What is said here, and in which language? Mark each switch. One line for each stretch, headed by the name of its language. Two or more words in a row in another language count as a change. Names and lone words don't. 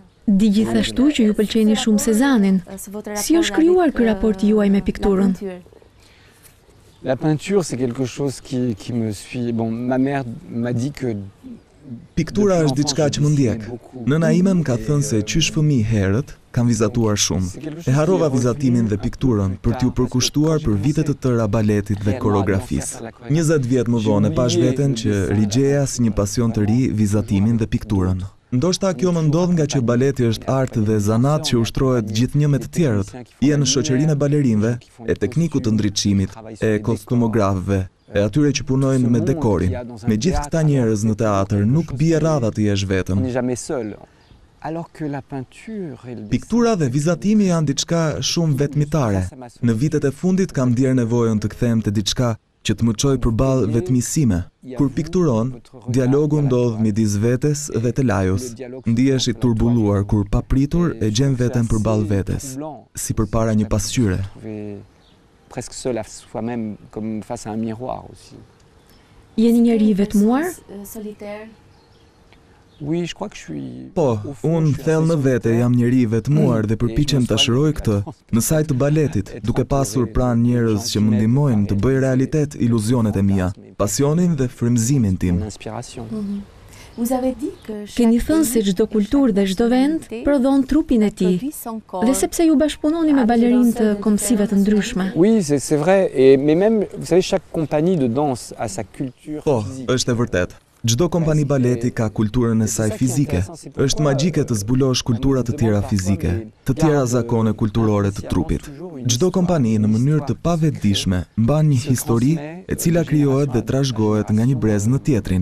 Albanian: Di gjithashtu që ju pëlqeni shumë Cezanin. Si është krijuar ky raport juaj me pikturën?
French: La peinture, c'est quelque chose qui me suit. Bon, ma mère m'a dit que
Albanian: Piktura është diçka që më ndjek. Nëna ime më ka thënë se qysh fëmijë herët kam vizatuar shumë. E harrova vizatimin dhe pikturën për t'ju përkushtuar për vite të tëra baletit dhe koreografisë. 20 vjet më vonë e pash veten që rigjeja si një pasion të ri vizatimin dhe pikturën. Ndoshta kjo më ndodh nga që baleti është art dhe zanat që ushtrohet gjithnjë me të tjerët. Je në shoqërinë e balerinëve, e teknikut të ndriçimit, e kostumografëve, e atyre që punojnë me dekorin. Me gjithë këta njerëz në teatr nuk bie radha të jesh vetëm.
French: on n'est jamais seul. Alors que la peinture et le
Albanian: Piktura dhe vizatimi janë diçka shumë vetmitare. Në vitet e fundit kam ndier nevojën të kthehem te diçka që të më çojë përballë vetmisime. Kur pikturon, dialogu ndodh midis vetes dhe të lajos. Ndihesh i turbulluar kur papritur e gjen veten përballë vetes, si përpara një pasqyre.
French: presque seul à soi-même, comme face à un miroir aussi.
Albanian: Jeni njeri i vetmuar?
French: Oui, je crois que je suis.
Albanian: Po, unë thellë në vete jam njeri i vetmuar dhe përpiqem ta shëroj këtë në sajt të baletit, duke pasur pranë njerëz që më ndihmojnë të bëj realitet iluzionet e mia, pasionin dhe frymëzimin tim.
French: Inspiration.
Albanian: Keni thënë se çdo kulturë dhe çdo vend prodhon trupin e tij. Dhe sepse ju bashkëpunoni me balerinë të kombësive të ndryshme.
French: Oui, c'est vrai. Mais même, vous savez, chaque compagnie de danse a sa culture
Albanian: Po,
French: physique.
Albanian: është e vërtet. Çdo kompani baleti ka kulturën e saj fizike. Është magjike të zbulosh kultura të tjera fizike, të tjera zakone kulturore të trupit. Çdo kompani në mënyrë të pavetëdijshme mban një histori e cila krijohet dhe trashëgohet nga një brez në tjetrin.